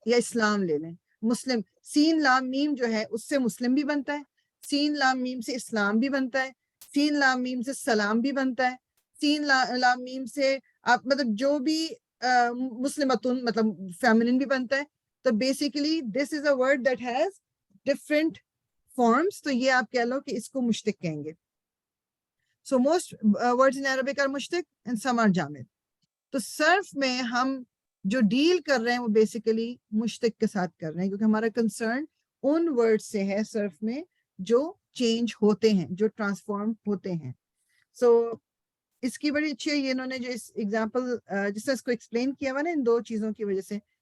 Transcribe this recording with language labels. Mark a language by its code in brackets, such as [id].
[ur] یا اسلام لے لیں, مسلم, سین لام میم جو ہے اس سے مسلم بھی بنتا ہے, سین لام میم سے اسلام بھی بنتا ہے, سین لام میم سے سلام بھی بنتا ہے, سین لام میم سے آپ مطلب جو بھی مسلمتن مطلب فیمنن بھی بنتا ہے. [en] تو basically this is a word that has different forms. [ur] تو یہ آپ کہہ لو کہ اس کو مشتق کہیں گے. [en] So most words in Arabic are mushtaq and some are jamid. [ur] تو صرف میں ہم جو ڈیل کر رہے ہیں وہ بیسیکلی مشتق کے ساتھ کر رہے ہیں, کیونکہ ہمارا کنسرن ان ورڈ سے ہے صرف میں جو چینج ہوتے ہیں, جو ٹرانسفارم ہوتے ہیں. سو اس کی بڑی اچھی ہے یہ انہوں نے جو اس ایگزامپل جس طرح اس کو ایکسپلین کیا ہوا نا ان دو چیزوں کی وجہ سے.